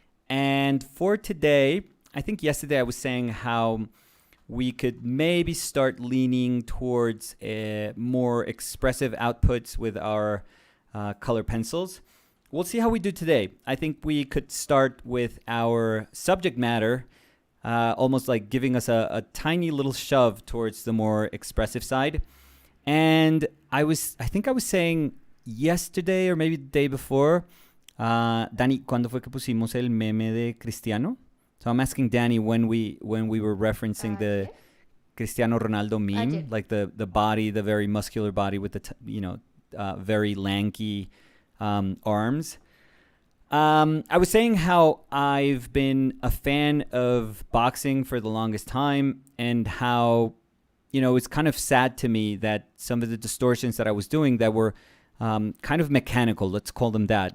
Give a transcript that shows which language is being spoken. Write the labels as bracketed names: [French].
[English] And for today, I think yesterday I was saying how we could maybe start leaning towards more expressive outputs with our color pencils. We'll see how we do today. I think we could start with our subject matter, almost like giving us a tiny little shove towards the more expressive side. And I think I was saying yesterday or maybe the day before, Dani, [Spanish] ¿cuándo fue que pusimos el meme de Cristiano? [English] So I'm asking Danny when we were referencing the Cristiano Ronaldo meme, like the body, the very muscular body with the very lanky arms. I was saying how I've been a fan of boxing for the longest time, and how it's kind of sad to me that some of the distortions that I was doing that were kind of mechanical, let's call them that.